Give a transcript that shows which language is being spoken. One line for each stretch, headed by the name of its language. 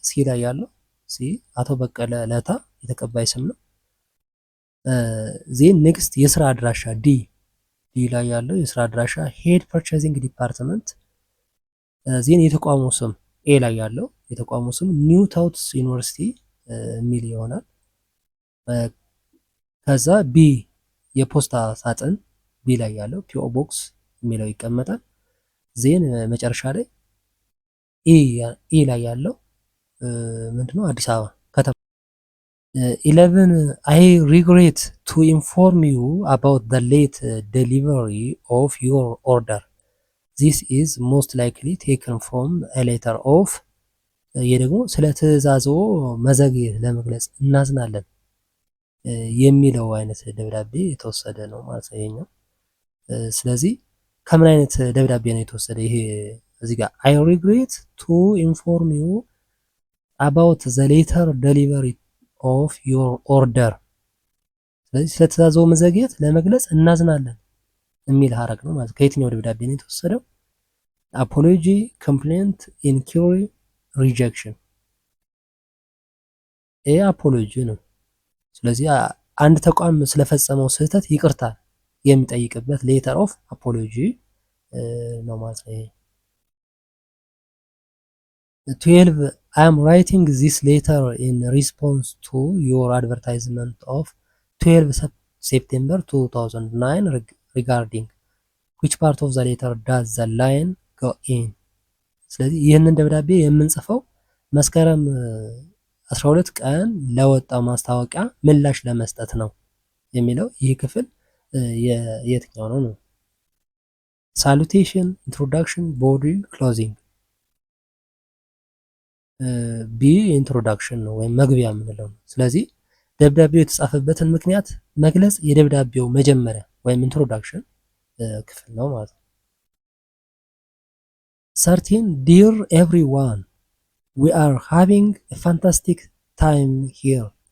Amharic: ሲ ላይ ያለው ሲ አቶ በቀለ ለታ የተቀባይ ስም ነው። ዜን ኔክስት የስራ አድራሻ ዲ ላይ ያለው የስራ አድራሻ ሄድ ፐርቼዚንግ ዲፓርትመንት። ዜን የተቋሙ ስም ኤ ላይ ያለው የተቋሙ ስም ኒው ታውትስ ዩኒቨርሲቲ የሚል ይሆናል። ከዛ ቢ የፖስታ ሳጥን ቢ ላይ ያለው ፒኦ ቦክስ የሚለው ይቀመጣል። ዜን መጨረሻ ላይ ኢ ላይ ያለው ምንድነው?
English: አዲስ አበባ ከተማ። 11 I regret to inform you about the late delivery of your order. This is most likely taken from a letter of
Amharic: ይህ ደግሞ ስለ ትዕዛዞ መዘግየት ለመግለጽ እናዝናለን የሚለው አይነት ደብዳቤ የተወሰደ ነው ማለት ነው ይሄኛው። ስለዚህ ከምን አይነት ደብዳቤ ነው የተወሰደ? ይሄ እዚህ ጋር
English: I regret to inform you about the later delivery of your order።
Amharic: ስለዚህ ስለ ትዕዛዞ መዘግየት ለመግለጽ እናዝናለን የሚል ሀረግ ነው ማለት። ከየትኛው ደብዳቤ ነው የተወሰደው? አፖሎጂ፣ ኮምፕሌንት፣ ኢንኩሪ፣ ሪጀክሽን። ይሄ አፖሎጂ ነው። ስለዚህ አንድ ተቋም ስለፈጸመው ስህተት ይቅርታ የሚጠይቅበት ሌተር ኦፍ አፖሎጂ ነው ማለት ነው።
English: 12 I am writing this letter in response to your advertisement of 12 September 2009 regarding which part of the letter does the line go in?
Amharic: ስለዚህ ይህንን ደብዳቤ የምንጽፈው መስከረም 12 ቀን ለወጣው ማስታወቂያ ምላሽ ለመስጠት ነው የሚለው ይህ ክፍል የትኛው ነው? ሳሉቴሽን፣ ኢንትሮዳክሽን፣ ቦዲ፣ ክሎዚንግ። ቢ ኢንትሮዳክሽን ነው ወይም መግቢያ የምንለው ነው። ስለዚህ ደብዳቤው የተጻፈበትን ምክንያት መግለጽ የደብዳቤው መጀመሪያ ወይም ኢንትሮዳክሽን ክፍል ነው ማለት ነው። 13
English: Dear everyone, we are having a fantastic time here.